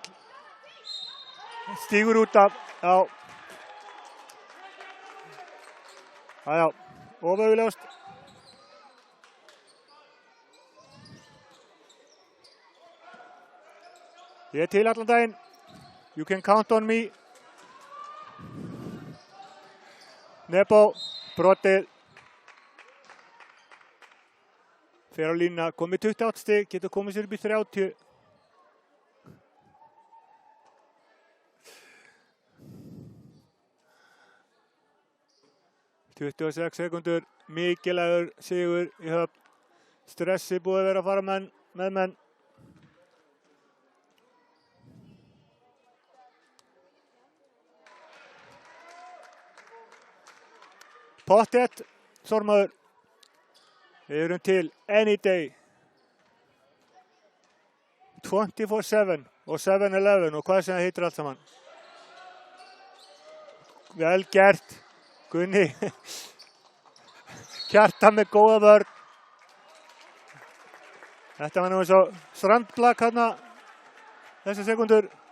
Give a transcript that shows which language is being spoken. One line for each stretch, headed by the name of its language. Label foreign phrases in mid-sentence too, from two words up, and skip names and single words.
Icelandic: Stígur út af, já. Já, ofaugljóst. Ég er til allan daginn.
English: You can count on me. Nebo,
Icelandic: brotið. Fer á línuna, komið 28 stig, getur komið sér upp í 30. ...26 sekundur, mikilvægur sigur í Höfn. Stressi búið að vera að fara með menn. Pottet, Þormaður. Við erum til
English: any day.
Icelandic: 24/7 og 7-11 og hvað sem það heitir allt saman. Vel gert, Gunni. Kjartan með góða vörn. Þetta var nú eins og strandblak hérna þessar sekundur.